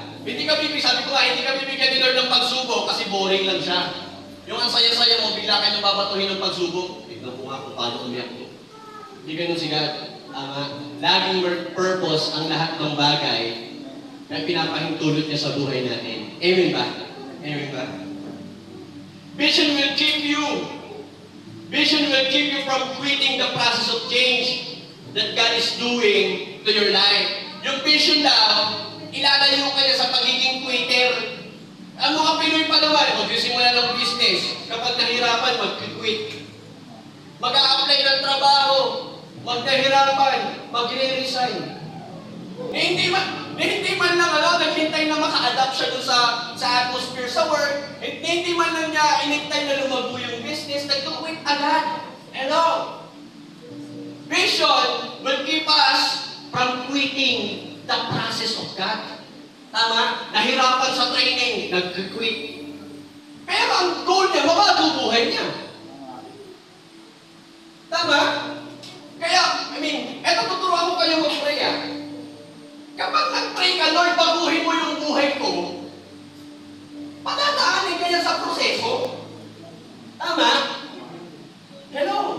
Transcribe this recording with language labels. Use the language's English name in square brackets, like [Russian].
[Filipino] Hindi ka bibigyan, sabi ko nga, hindi ka bibigyan ni Lord ng pagsubok kasi boring lang siya. Yung ang saya-saya mo, bigla kayo nababatuhin ng pagsubok. Tignan ko nga kung paano umiyak ko. Hindi ganun si God. Tama. Laging purpose ang lahat ng bagay na pinapahintulot niya sa buhay natin. Amen ba? Amen ba? [English] Vision will keep you. Vision will keep you from quitting the process of change that God is doing to your life. [Filipino] Yung vision daw, ilalayo ka niya sa pagiging quitter. Ang mga Pinoy pa naman, magsisimula ng business, kapag nahirapan, mag-quit. Mag-a-apply ng trabaho, mag-nahirapan, magre-resign. Hindi man lang naghintay na maka-adapt siya dun sa atmosphere sa work, hindi man lang niya inintay na lumago yung business, nag-quit agad. Hello? [English] Vision will keep us from quitting the process of God. [Filipino] Tama? Nahirapan sa training, nag-quit. Pero ang goal niya, mababubuhay niya. Tama? Kaya, eto tuturuan ko kayo mag-pray Kapag nag-pray ka, Lord, baguhin mo yung buhay ko, patadaanin ka niya sa proseso. Tama? Hello?